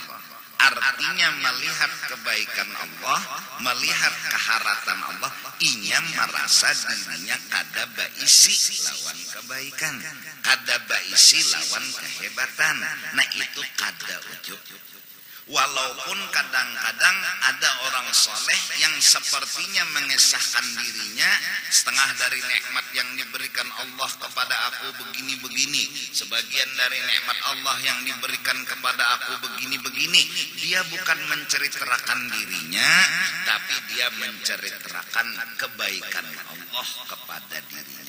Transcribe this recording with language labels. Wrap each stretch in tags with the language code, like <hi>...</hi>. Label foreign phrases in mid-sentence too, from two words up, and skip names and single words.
<bjn>Artinya melihat kebaikan Allah, melihat keharatan Allah, inya merasa dirinya kada baisi lawan kebaikan, kada baisi lawan kehebatan. Nah, itu kada ujub.</bjn> <id>Walaupun kadang-kadang ada orang soleh yang sepertinya mengesahkan dirinya, setengah dari nikmat yang diberikan Allah kepada aku begini-begini, sebagian dari nikmat Allah yang diberikan kepada aku begini-begini. Dia bukan menceritakan dirinya, tapi dia menceritakan kebaikan Allah kepada dirinya.</id>